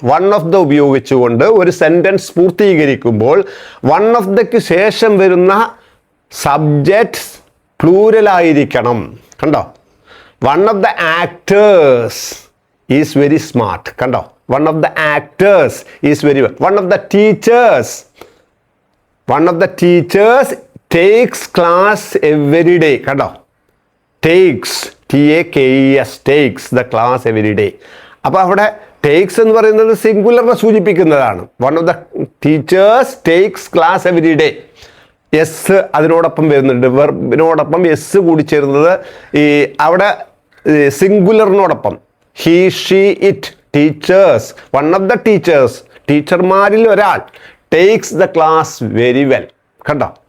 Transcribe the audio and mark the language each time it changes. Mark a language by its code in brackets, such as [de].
[en] one of the [ml] ഉപയോഗിച്ചുകൊണ്ട് ഒരു sentence പൂർത്തീകരിക്കുമ്പോൾ one of ദക്ക് ശേഷം വരുന്ന സബ്ജക്ട്സ് പ്ലൂരലായിരിക്കണം. കണ്ടോ? [en] One of the actors is very smart. [ml] കണ്ടോ? [en] One of the actors is very one of the teachers One of the teachers takes class every day. [ml] കണ്ടോ? [en] Takes, T-A-K-E-S, takes the class every day. [ml] അപ്പോൾ അവിടെ takes എന്ന് പറയുന്നത് സിംഗുലറിനെ സൂചിപ്പിക്കുന്നതാണ്. [en] One of the teachers takes class every day. S [ml] അതിനോടൊപ്പം വരുന്നുണ്ട്, വെർബിനോടൊപ്പം S കൂടി ചേരുന്നത് അവിടെ സിംഗുലറിനോടൊപ്പം [en] he, she, it, teachers, one of the teachers, [ml] ടീച്ചർമാരിൽ ഒരാൾ [en] Takes the class very well. [ml] കണ്ടോ?